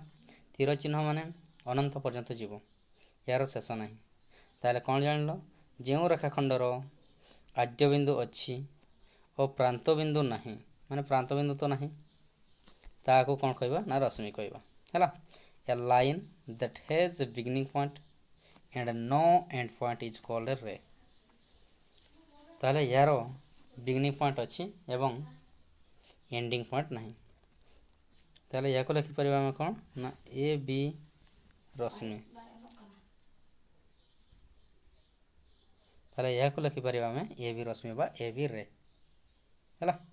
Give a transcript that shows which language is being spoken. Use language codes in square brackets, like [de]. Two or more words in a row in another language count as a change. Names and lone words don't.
[or] ତୀର ଚିହ୍ନ ମାନେ ଅନନ୍ତ ପର୍ଯ୍ୟନ୍ତ ଯିବ, ଏହାର ଶେଷ ନାହିଁ। ତାହେଲେ କ'ଣ ଜାଣିଲ, ଯେଉଁ ରେଖାଖଣ୍ଡର ଆଦ୍ୟ ବିନ୍ଦୁ ଅଛି ଓ ପ୍ରାନ୍ତ ବିନ୍ଦୁ ନାହିଁ, ମାନେ ପ୍ରାନ୍ତ ବିନ୍ଦୁ ତ ନାହିଁ, ତାହାକୁ କ'ଣ କହିବା ନା ରଶ୍ମି କହିବା ହେଲା। [en] A line that has a beginning point and no end point is called a ray। [or] ତାହେଲେ ଏହାର [en] beginning point [or] ଅଛି ଏବଂ [en] ending point [or] ନାହିଁ। ତାହେଲେ ଏହାକୁ ଲେଖିପାରିବା ଆମେ କ'ଣ ନା ଏ ବି ରଶ୍ମି। ତାହେଲେ ଏହାକୁ ଲେଖିପାରିବା ଆମେ ଏ ବି ରଶ୍ମି ବା ଏ ବି ରେ ହେଲା।